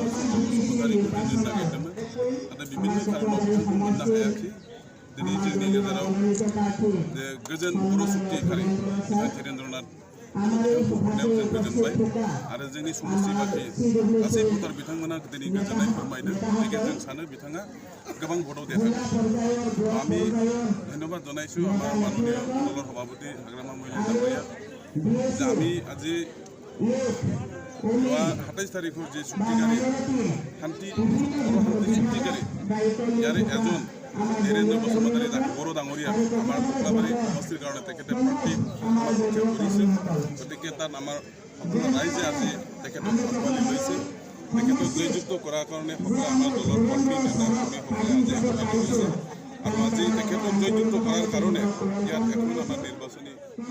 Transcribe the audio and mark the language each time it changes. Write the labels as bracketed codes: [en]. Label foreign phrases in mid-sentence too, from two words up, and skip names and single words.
[brx] बसुमतारिखौ होनो नागिरदोंमोन नाथाय बिभिन्न खारनाव बिथांखौ मोननो हायाखै दिनै जोंनि गेजेराव जे गोजोन बर' सुक्तिखारि धीरेन्द्रनाथ बिथांखौ हरनायाव जों गोजोनबाय आरो जोंनि समस्ति बाखि गासै भटार बिथांमोना दिनै गोजोननाय फोरमायदों गतिके जों सानो बिथाङा गोबां भटआव देरहागोन [as] আমি ধন্যবাদ জনাইছোঁ আমাৰ মাননীয় দলৰ সভাপতি হাগ্ৰামা মহিলা ডাঙৰীয়া যে আমি আজি যোৱা 27 তাৰিখৰ যে চুক্তিকাৰী শান্তি চুক্তিকাৰী ইয়াৰে এজন ধীৰেন্দ্ৰ বসুমতাৰী বড়ো ডাঙৰীয়া আমাৰ কমলাবাৰী সমষ্টিৰ কাৰণে তেখেতে প্ৰাৰ্থী কৰিছে গতিকে তাত আমাৰ সকলো ৰাইজে আজি তেখেতক আঁকোৱালি লৈছে তেখেতক জয়যুক্ত কৰাৰ কাৰণে সকলো আমাৰ দলৰ কৰ্মী নেতা কৰ্মীসকলে আজি আঁকোৱালি লৈছে আৰু আজি তেখেতক জয়যুক্ত কৰাৰ কাৰণে ইয়াত এখন আমাৰ নিৰ্বাচনী